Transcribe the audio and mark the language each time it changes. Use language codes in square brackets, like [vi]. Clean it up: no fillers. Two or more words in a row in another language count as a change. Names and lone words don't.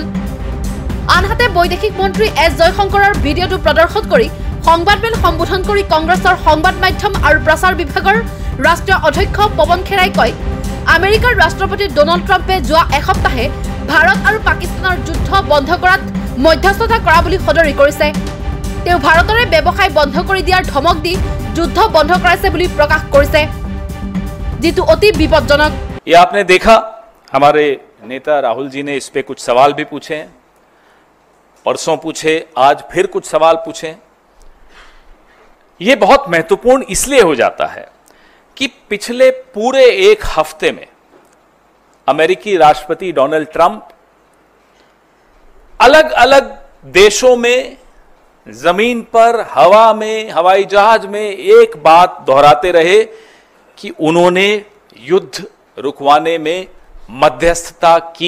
[as] আনহাতে বৈদেশিক মন্ত্ৰী এছ জয়শংকৰৰ ভিডিঅ'টো প্ৰদৰ্শন কৰি সংবাদমেল সম্বোধন কৰি কংগ্ৰেছৰ সংবাদ মাধ্যম আৰু প্ৰচাৰ বিভাগৰ ৰাষ্ট্ৰীয় অধ্যক্ষ পৱন খেৰাই কয়, আমেৰিকাৰ ৰাষ্ট্ৰপতি ডনাল্ড ট্ৰাম্পে যোৱা এসপ্তাহে ভাৰত আৰু পাকিস্তানৰ যুদ্ধ বন্ধ কৰাত মধ্যস্থতা কৰা বুলি সদৰি কৰিছে। তেওঁ ভাৰতৰে ব্যৱসায় বন্ধ কৰি দিয়াৰ ধমক দি যুদ্ধ বন্ধ কৰাইছে বুলি প্ৰকাশ কৰিছে, যিটো অতি বিপজ্জনক। [hi] ये आपने देखा, हमारे नेता राहुल जी ने इस पे कुछ सवाल भी पूछे हैं, परसों पूछे, आज फिर कुछ सवाल पूछे। ये बहुत महत्वपूर्ण इसलिए हो जाता है कि पिछले पूरे एक हफ्ते में अमेरिकी राष्ट्रपति डोनाल्ड ट्रंप अलग अलग देशों में, जमीन पर, हवा में, हवाई जहाज में एक बात दोहराते रहे कि उन्होंने युद्ध रुकवाने में मध्यस्थता की।